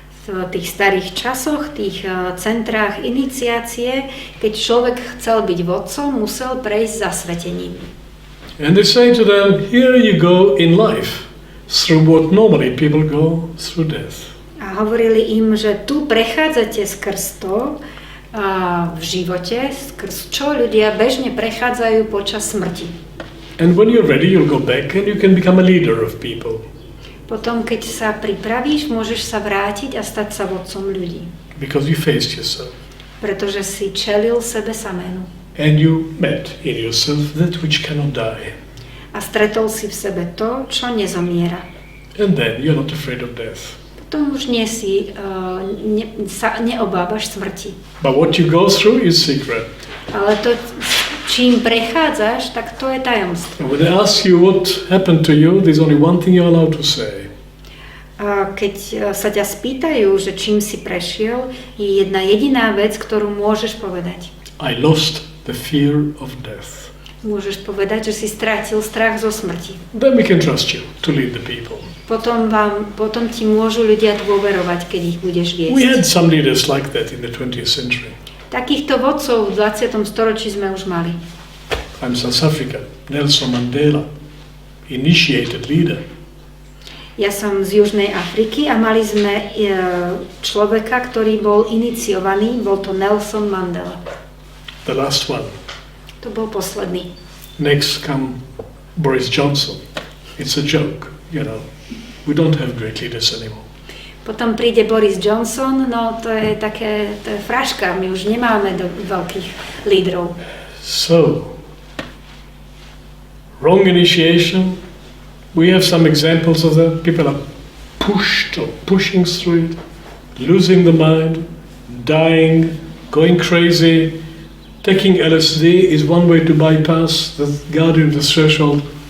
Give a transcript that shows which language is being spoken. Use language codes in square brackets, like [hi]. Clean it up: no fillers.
[sk] V tých starých časoch, tých centrách iniciácie, keď človek chcel byť vodcom, musel prejsť zasvetením. [en] And they say to them, here you go in life, through what normally people go through death. [sk] A hovorili im, že tu prechádzate skrz to v živote, skrz čo ľudia bežne prechádzajú počas smrti. [en] And when you're ready, you'll go back and you can become a leader of people. [sk] Potom, keď sa pripravíš, môžeš sa vrátiť a stať sa vodcom ľudí. [en] Because you faced yourself. [sk] Pretože si čelil sebe samému. [en] And you met in yourself that which cannot die. [sk] A stretol si v sebe to, čo nezomiera. [en] And then you're not afraid of death. [sk] Potom už nie si, sa neobávaš smrti. [en] But what you go through is secret. [sk] Ale to, čím prechádzaš, tak to je tajomstvo. [en] And when they ask you what happened to you, there's only one thing you're allowed to say. [sk] A keď sa ťa spýtajú, že čím si prešiel, je jedna jediná vec, ktorú môžeš povedať. [en] I lost the fear of death. [sk] Môžeš povedať, že si strátil strach zo smrti. [en] Then we can trust you to lead the people. [sk] Potom ti môžu ľudia dôverovať, keď ich budeš viesť. [en] We had some leaders like that in the 20th century. [sk] Takýchto vodcov v 20. storočí sme už mali. [en] I'm South Africa, Nelson Mandela, initiated leader. [sk] Ja som z Južnej Afriky a mali sme človeka, ktorý bol iniciovaný, bol to Nelson Mandela. [en] The last one. [sk] To bol posledný. [en] Next come Boris Johnson. It's a joke, you know. We don't have great leaders anymore. [sk] Potom príde Boris Johnson, no to je fraška, my už nemáme veľkých lídrov. [en] So, wrong initiation. We have some examples of that. People are pushed or pushing through it, losing the mind, dying, going crazy. Taking LSD is one way to bypass the guardian of the threshold.